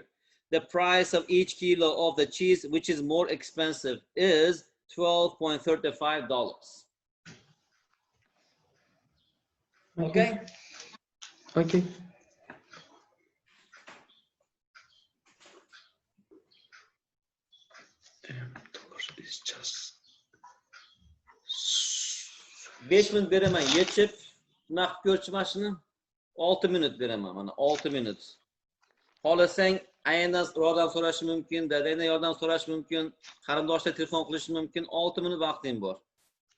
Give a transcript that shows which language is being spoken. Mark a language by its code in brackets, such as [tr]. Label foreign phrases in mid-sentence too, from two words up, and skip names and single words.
[en] The price of each kilo of the cheese, which is more expensive, is $12.35. Okay? Okay. $10 is just [uz] 5 minut beraman yechib, naqd ko'rchi mashina 6 minut beraman, mana 6 minut. Xohlasang, aynan yordam so'rash mumkin, dadangdan yordam so'rash mumkin, qarindoshlar telefon qilish mumkin, 6 minut vaqting bor.